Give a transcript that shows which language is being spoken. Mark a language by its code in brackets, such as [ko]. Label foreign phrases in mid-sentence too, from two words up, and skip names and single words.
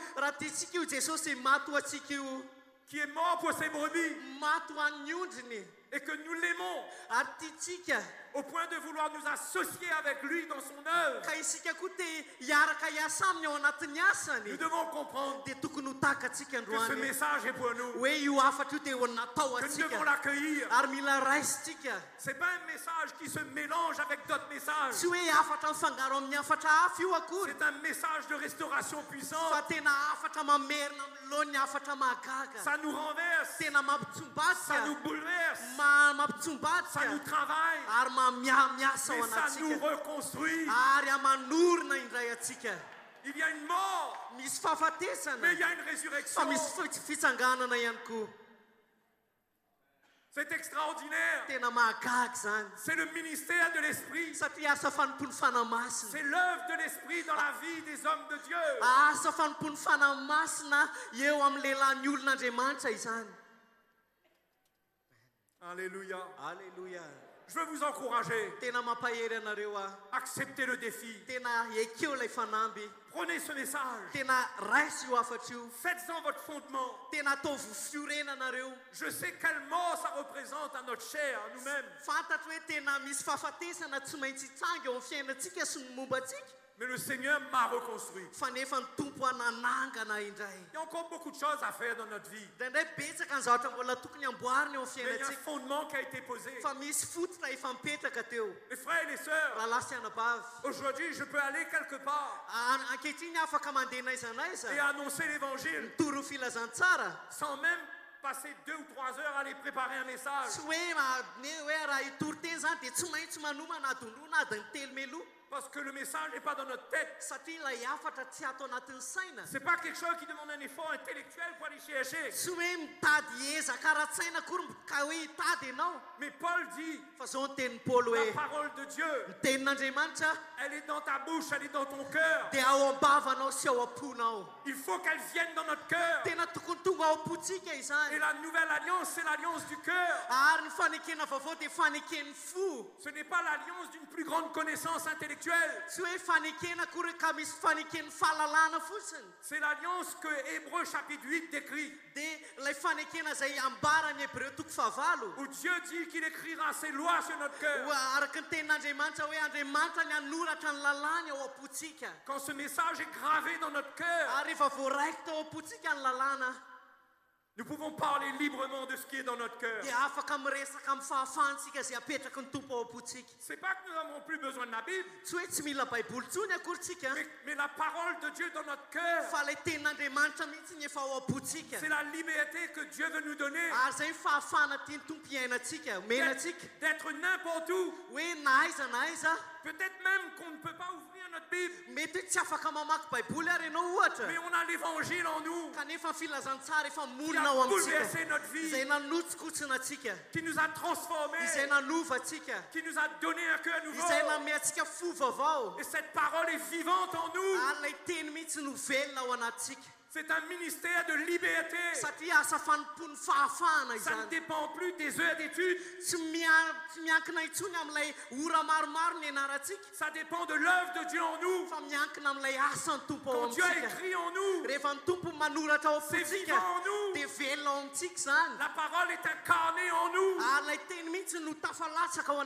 [mg] raha tiantsika io Jesosy maty ho antsika io, [fr] qui est mort pour ses brebis, [mg] maty ho an'ny ondriny, [fr] et que nous l'aimons [mg] ary tiantsika [fr] au point de vouloir nous associer avec lui dans son œuvre, [mg] ka isika koa te hiaraka hiasa aminy ao anatin'ny asany, [fr] nous devons comprendre [mg] dia tokony ho tahakatsika [fr] que ce [mg] androany [fr] message est pour nous, [mg] hoe io afatra io dia ho natao [fr] que nous devons [mg] atsika, [fr] l'accueillir. [mg] ary mila raisitsika. [fr] C'est pas un message qui se mélange avec d'autres messages. [mg] Tsy hoe afatra mifangaro amin'ny afatra hafa io akory, [fr] C'est un message de restauration [mg] fa [fr] puissante. [mg] tena afatra mamerina amin'ny lohan'ny afatra mahagaga, [fr] Ça nous renverse, [mg] tena mampitsombatsika, [fr] ça nous bouleverse, ça [mg] mampitsombatsika, [fr] nous travaille, [mg] ary miasa ao [fr] mais ça nous [mg] anatsika, [fr] reconstruit. [mg] ary amanorina indray atsika. [fr] Il y a une mort, [mg] Misy fahafatesana, [fr] mais il y a une [mg] fa [fr] résurrection. [mg] misy fitsanganana ihany koa. [fr] C'est extraordinaire. [mg] Tena mahagaga zany, [fr] C'est le ministère de l'Esprit. [mg] satria asa fanompony fanahy masina, [fr] C'est l'œuvre de l'Esprit dans la vie des hommes de Dieu. [mg] asa fanompony fanahy masina eo amin'ny lehilahy olon'Andriamanitra izany. [fr] Alléluia. [mg] Alléluia. [fr] Je veux vous encourager. [mg] Tena mampahery anareo [fr] Acceptez le défi. [mg] tena ekeo ilay fanamby. [fr] Prenez ce message. [mg] Tena raisy io afatra io. [fr] Faites-en votre fondement. [mg] Tena atao vofiorenana anareo. [fr] Je sais quel mot ça représente à notre chair, à nous-mêmes. [mg] Fantatro hoe tena misy fahafatesana tsy maintsy hitsangy eo amin'ny fiainantsika sy ny mombantsika. [fr] Mais le Seigneur m'a reconstruit. [mg] Fa nefa ny tompo ananangana indray. [fr] Il y a encore beaucoup de choses à faire dans notre vie. [mg] Indray betsaka ny zavatra mbola tokony amboarina eo amin'ny [fr] Mais il y a un [mg] fiainantsika. [fr] fondement qui a été posé. [mg] Fa misy fototra efa mipetraka teo. [fr] Mes frères et les sœurs, [mg] Rahalahy sy anabavy. [fr] aujourd'hui je peux aller quelque part [mg] Ankehitriny afaka mandeha naiza naiza. [fr] et annoncer l'évangile [mg] Toro filazantsara. [fr] sans même passer 2 ou 3 heures à aller préparer un message. [mg] Tsy hoe raha hitory teny zany dia tsy maintsy manomana adondrona adiny telo meloa. [fr] Parce que le message n'est pas dans notre tête. [mg] Satria ilay afatra tsy ato anatin'ny saina. [fr] Ce n'est pas quelque chose qui demande un effort intellectuel pour aller chercher. [mg] Tsy hoe mitady ezaka ara-tsaina akory ka hoe hitady ianao. [fr] Mais Paul dit, [mg] Fa zao ny tenin'ny Paoly [fr] la [mg] hoe [fr] parole de Dieu, [mg] ny tenin'Andriamanitra [fr] elle est dans ta bouche, elle est dans ton cœur. [mg] dia ao am-bavanao sy ao am-ponao. [fr] Il faut qu'elle vienne dans notre cœur. [mg] Tena tokony tonga ao am-pontsika [fr] Et [mg] izany. [fr] la nouvelle alliance, c'est l'alliance du cœur. [mg] Ary ny fanekena vaovao dia faneken'ny fo. [fr] Ce n'est pas l'alliance d'une plus grande connaissance intellectuelle. [mg] Tsy hoe fanekena akory ka misy faneken'ny fahalalana fotsiny. [fr] C'est l'alliance que Hébreux chapitre 8 décrit. [mg] Dia ilay fanekena izay ambarany Hebreo toko fahavalo. [fr] Où Dieu dit qu'il écrira ses lois sur notre cœur. [mg] Araka ny tenin'Andriamanitra hoe Andriamanitra ny hanoratra ny lalàny ao am-pontsika. [fr] Quand ce message est gravé dans notre cœur, [mg] Ary rehefa voaraikitra ao am-pontsika ny lalàna [fr] nous pouvons parler librement de ce qui est dans notre cœur. [mg] dia afaka miresaka amin'ny fahafahantsika izay apetraka ny tompo ao am-pontsika. [fr] C'est pas que nous n'avons plus besoin de la Bible, [mg] Tsy hoe tsy mila baiboly tsony akory tsika. [fr] mais la parole de Dieu dans notre cœur, [mg] Fa ilay tenin'Andriamanitra mihitsy ny efa ao am-pontsika. [fr] c'est la liberté que Dieu veut nous donner [mg] Ary zay ny fahafahana tiany tompo iainantsika, omenantsika. [fr] d'être n'importe où. [mg] Hoe na aiza na aiza. [fr] Peut-être même qu'on ne peut pas ouvrir notre Bible, [mg] Mety hoe tsy afaka mamaky baiboly ary ianao ohatra. [fr] mais on a l'évangile en nous [mg] Kanefa ny filazantsara efa [fr] qui [mg] monina [fr] a [mg] ao [fr] bouleversé [mg] amintsika. [fr] notre vie, [mg] Izay nanotsikosina atsika. [fr] qui nous a transformés, [mg] Izay nanova atsika. [fr] qui nous a donné un cœur nouveau. [mg] Izay nanome atsika fo vaovao. [fr] Et cette parole est vivante en nous. [mg] Ary ilay teny mihitsy no velona ao anatsika. [fr] C'est un ministère de liberté. [mg] Satria asa fanompoan'ny fahafahana [fr] Ça ne [mg] izany. [fr] dépend plus des heures d'études. [mg] Tsy miankina intsony amin'ilay ora maromaro ny ianarantsika. [fr] Ça dépend de l'œuvre de Dieu en nous. [mg] Fa miankina amin'ilay asan'ny tompo ao [fr] Quand Dieu a [mg] amintsika. [fr] écrit en nous, [mg] Rehefa ny tompo manoratra ao [fr] c'est [mg] am-pontsika [fr] vivant en nous. [mg] dia velona ao amintsika zany. [fr] La parole est incarnée en nous. [mg] Ary ilay teny mihitsy no tafalatsaka ao